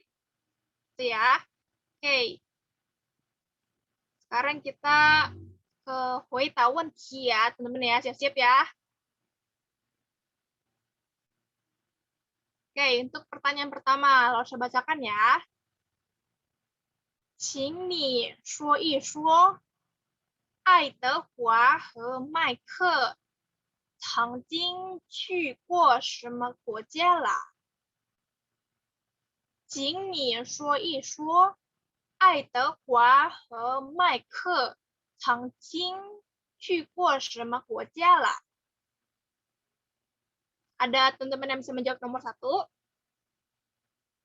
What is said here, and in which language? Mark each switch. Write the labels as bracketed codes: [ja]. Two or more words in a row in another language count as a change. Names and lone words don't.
[id] Itu ya. Oke. Sekarang kita ke Hui Tawan Qi ya, teman-teman ya. Siap-siap ya. Oke, untuk pertanyaan pertama, lo saya bacakan ya. [zh] 请你说一说爱德华和麦克曾经去过什么国家啦？请你说一说爱德华和麦克曾经去过什么国家啦？ [id] Ada teman-teman yang bisa menjawab nomor 1?